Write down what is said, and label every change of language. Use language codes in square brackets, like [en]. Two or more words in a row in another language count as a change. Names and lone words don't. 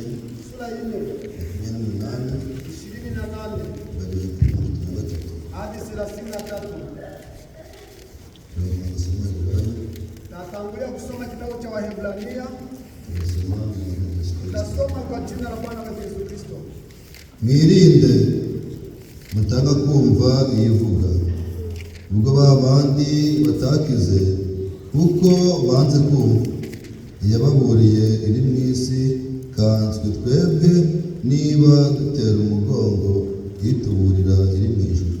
[sw] sura 4 28 hadi 33. Natangulia kusoma kitabu cha Wahebrania. Tutasoma kwa jina la Bwana wetu Yesu Kristo. [rw] Mwirinde mutanga kumva iyivuga ubwo babandi batakize kuko banze kumva yababuriye iri mu isi kanzwe twebwe niba dutera umugongo yituburira iri mu ijuru.